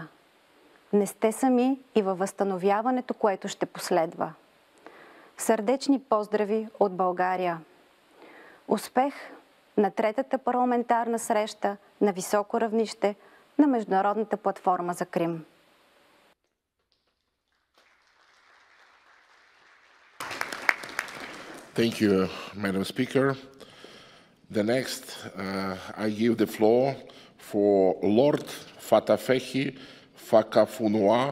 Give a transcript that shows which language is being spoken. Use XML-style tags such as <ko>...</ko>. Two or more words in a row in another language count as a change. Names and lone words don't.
<bg>Не сте сами и във възстановяването, което ще последва. Сърдечни поздрави от България! Успех на третата парламентарна среща на високо равнище на Международната платформа за Крим.</bg> <en>Thank you, Madam Speaker. The next, I give the floor for Lord Fatafehi Fakafunua.</en>